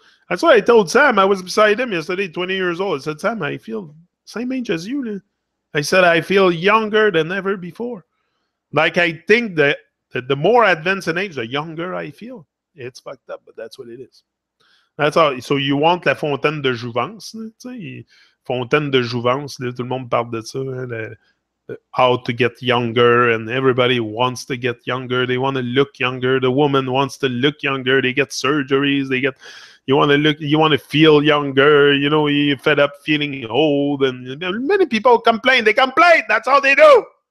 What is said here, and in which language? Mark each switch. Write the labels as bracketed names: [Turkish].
[English] That's what I told Sam. I was beside him yesterday, 20 years old. I said, Sam, I feel same age as you. I said, I feel younger than ever before. Like, I think that the more advanced in age, the younger I feel. It's fucked up, but that's what it is. That's all. So you want [French] la fontaine de jouvence. Fontaine de jouvence, tout le monde parle de ça. [English] How to get younger, and everybody wants to get younger. They want to look younger. The woman wants to look younger. They get surgeries. You want to feel younger. You know, you're fed up feeling old. And many people complain. They complain. That's all they do.